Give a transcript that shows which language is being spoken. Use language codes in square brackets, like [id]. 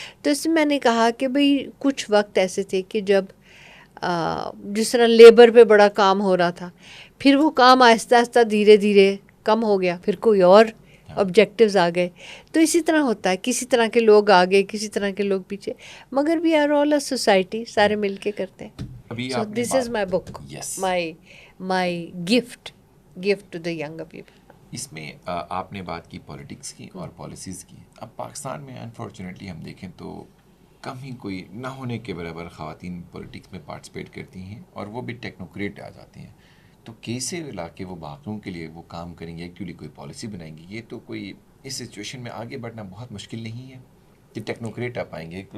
[ur] تو اس میں نے کہا کہ بھئی کچھ وقت ایسے تھے کہ جب جس طرح لیبر پہ بڑا کام ہو رہا تھا, پھر وہ کام آہستہ آہستہ دھیرے دھیرے کم ہو گیا, پھر کوئی اور آبجیکٹیوز آ گئے. تو اسی طرح ہوتا ہے, کسی طرح کے لوگ آگے, کسی طرح کے لوگ پیچھے, مگر [en] we are all a society, [ur] سارے مل کے کرتے ہیں. [en] So this is my book, my gift to the younger people. [ur] اس میں آپ نے بات کی پولیٹکس کی اور پالیسیز کی. اب پاکستان میں انفارچونیٹلی ہم دیکھیں تو کم ہی کوئی نہ ہونے کے برابر خواتین پولیٹکس میں پارٹیسپیٹ کرتی ہیں, اور وہ بھی ٹیکنوکریٹ آ جاتی ہیں. تو کیسے لا کے وہ باقیوں کے لیے وہ کام کریں گے, ایکچولی کوئی پالیسی بنائیں گی؟ یہ تو کوئی اس سچویشن میں آگے بڑھنا بہت مشکل نہیں ہے کہ ٹیکنوکریٹ آپ آئیں گے.